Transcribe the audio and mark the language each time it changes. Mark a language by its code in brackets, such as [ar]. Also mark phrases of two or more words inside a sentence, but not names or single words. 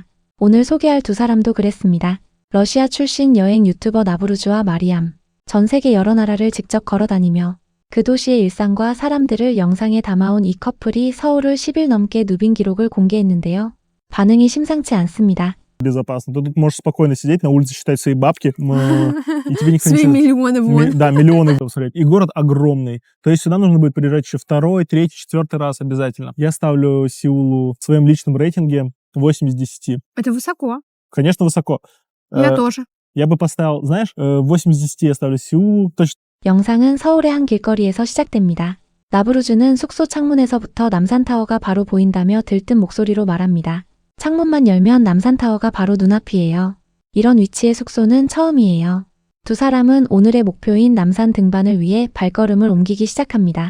[ko] 오늘 소개할 두 사람도 그랬습니다. 러시아 출신 여행 유튜버 나부루즈와 마리암. 전 세계 여러 나라를 직접 걸어다니며 그 도시의 일상과 사람들을 영상에 담아온 이 커플이 서울을 10일 넘게 누빈 기록을 공개했는데요. 반응이 심상치 않습니다. [ru] Безопасно. Тут можешь спокойно сидеть на улице, считать свои бабки, и тебе никто Свои ничего... миллионы вон. Да, миллионы посмотреть. И город огромный. То есть сюда нужно будет приезжать еще второй, третий, четвертый раз обязательно. Я ставлю Сеулу в своем личном рейтинге 8 из 10. Это высоко. Конечно, высоко. Я тоже. Я бы поставил, знаешь, 8 из 10 я ставлю Сеулу. Точно. [ko] 영상은 서울의 한 길거리에서 시작됩니다. 나부루즈는 숙소 창문에서부터 남산타워가 바로 보인다며 들뜬 목소리로 말합니다. 창문만 열면 남산타워가 바로 눈앞이에요. 이런 위치의 숙소는 처음이에요. 두 사람은 오늘의 목표인 남산 등반을 위해 발걸음을 옮기기 시작합니다.